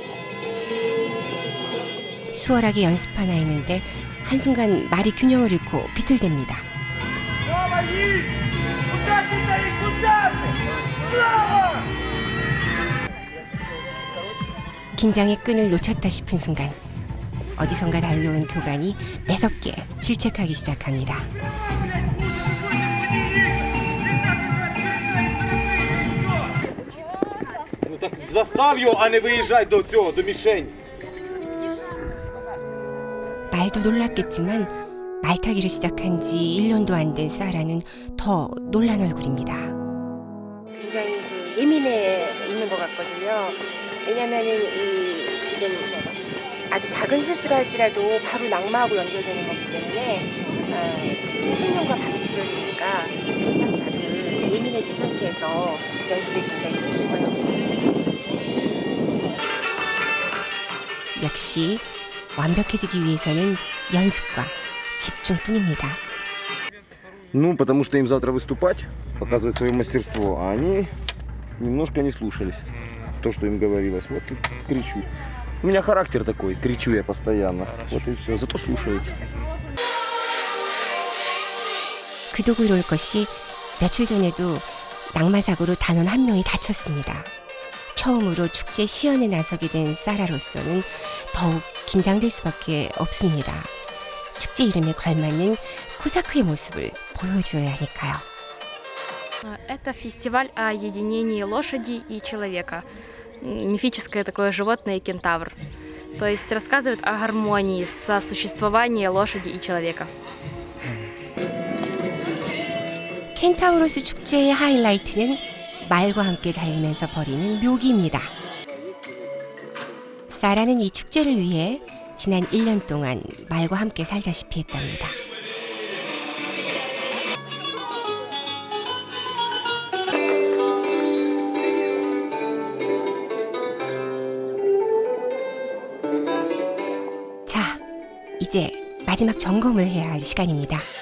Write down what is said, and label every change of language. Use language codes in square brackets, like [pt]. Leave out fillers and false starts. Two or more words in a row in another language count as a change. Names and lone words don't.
[ko] 수월하게 연습하나 했는데 한순간 말이 균형을 잃고 비틀댑니다. 긴장의 끈을 놓쳤다 싶은 순간 어디선가 달려온 교관이 매섭게 질책하기 시작합니다. [uk] Застав його, а не виїжджай до цього, до мішені. [ko] 말도 놀랐겠지만 말타기를 시작한 지 1년도 안 된 사라는 더 놀란 얼굴입니다. 굉장히 예민해 있는 것 같거든요. 왜냐면은 지금 아주 작은 실수를 할지라도 바로 낙마하고 연결되는 거기 때문에 생명과 바로 직결되니까 굉장히 다들 예민해진 상태에서 연습에 굉장히 집중을 하고 있습니다. 역시 완벽해지기 위해서는 연습과 집중뿐입니다. [ru] Ну, потому что им завтра выступать, показывать свое мастерство, а они немножко не слушались то, что им говорилось. Вот и кричу. У меня характер такой, кричу я постоянно. Вот и все, зато слушаются. [ko] 그도 그럴 것이 며칠 전에도 낙마사고로 단원 한 명이 다쳤습니다. 처음으로 축제 시연에 나서게 된 사라로서는 더욱 긴장될 수밖에 없습니다. 축제 이름에 걸맞는 코자크의 모습을 보여줘야 하니까요. [ru] Это фестиваль о единении лошади и человека. Мифическое такое животное кентавр. То есть рассказывает о гармонии сосуществования лошади и человека. [ko] 켄타우로스 축제의 하이라이트는 말과 함께 달리면서 벌이는 묘기입니다. 사라는 이 축제를 위해 지난 1년 동안 말과 함께 살다시피 했답니다. 자, 이제 마지막 점검을 해야 할 시간입니다.